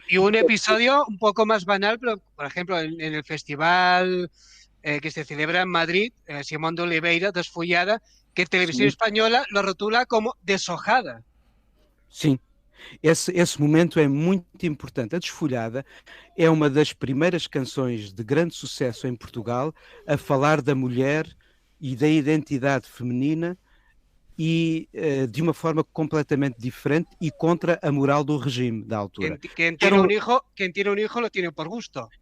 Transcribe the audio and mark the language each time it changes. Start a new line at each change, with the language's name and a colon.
Spanish: Y un episodio un poco más banal, pero por ejemplo en el festival que se celebra en Madrid, Simón de Oliveira, Desfollada, que Televisión Española lo rotula como Deshojada.
Portuguese: Sim, esse momento é muito importante. A Desfolhada é uma das primeiras canções de grande sucesso em Portugal a falar da mulher e da identidade feminina e de uma forma completamente diferente e contra a moral do regime da altura.
Spanish: Quem tiene un hijo lo tiene por gusto.